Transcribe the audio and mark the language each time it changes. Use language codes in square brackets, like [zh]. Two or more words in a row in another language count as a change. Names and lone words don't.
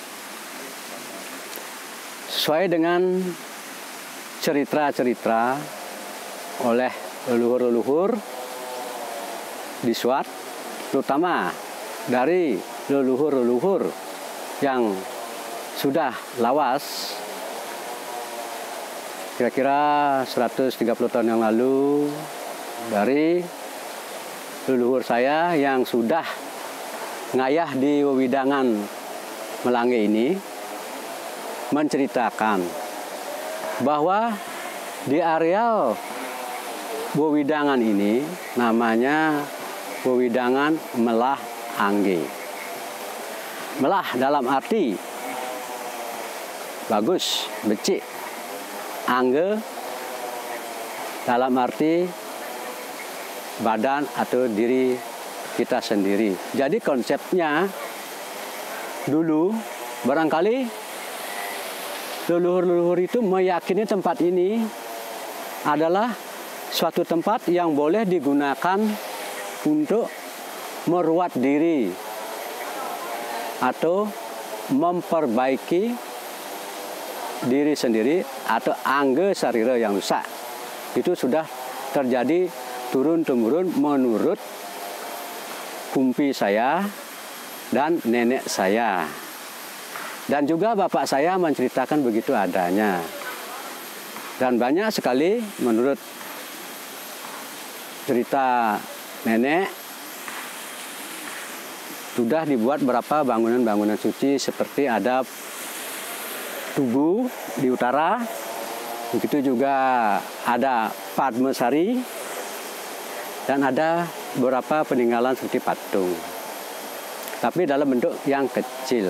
[id] sesuai dengan cerita-cerita oleh leluhur-leluhur di Suat, terutama dari leluhur-leluhur yang sudah lawas kira-kira 130 tahun yang lalu, dari leluhur saya yang sudah ngayah di wewidangan Melangi ini menceritakan bahwa di areal wewidangan ini namanya wewidangan Melah Angge. Melah dalam arti bagus, becik. Angge dalam arti badan atau diri kita sendiri. Jadi konsepnya dulu barangkali leluhur-leluhur itu meyakini tempat ini adalah suatu tempat yang boleh digunakan untuk meruat diri atau memperbaiki diri sendiri atau [ban] angge sarira [id] yang rusak. Itu sudah terjadi turun-temurun menurut kumpi saya dan nenek saya. Dan juga bapak saya menceritakan begitu adanya. Dan banyak sekali menurut cerita nenek sudah dibuat beberapa bangunan-bangunan suci, seperti ada Tugu di utara, begitu juga ada Padmasari, dan ada beberapa peninggalan seperti patung, tapi dalam bentuk yang kecil.